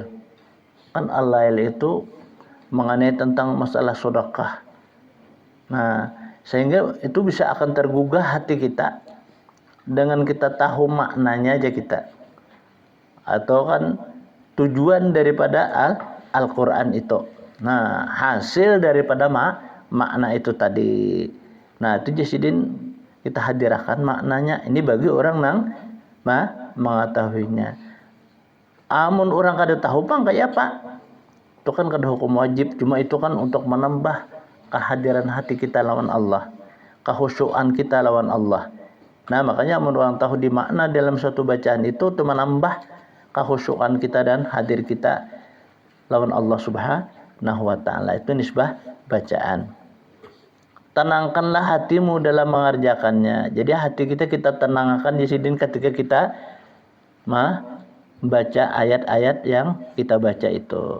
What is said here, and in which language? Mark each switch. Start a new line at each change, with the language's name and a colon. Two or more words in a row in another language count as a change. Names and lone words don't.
Indonesian: Kan Al-Lail itu mengenai tentang masalah sedekah. Nah, sehingga itu bisa akan tergugah hati kita dengan kita tahu maknanya aja kita. Atau kan tujuan daripada Al-Qur'an itu. Nah, hasil daripada makna itu tadi. Nah, itu jasidin kita hadirkan maknanya. Ini bagi orang nang mengetahuinya.
Banjar: Amun orang kada tahu kayak apa? Itu kan kada hukum wajib, cuma itu kan untuk menambah kehadiran hati kita lawan Allah, kehusyuan kita lawan Allah.
Indonesian: Nah, makanya amun orang tahu di makna dalam suatu bacaan itu menambah kehusyuan kita dan hadir kita lawan Allah wa ta'ala. Itu nisbah bacaan. Tenangkanlah hatimu dalam mengerjakannya. Jadi hati kita tenangkan di sini ketika kita membaca ayat-ayat yang kita baca itu.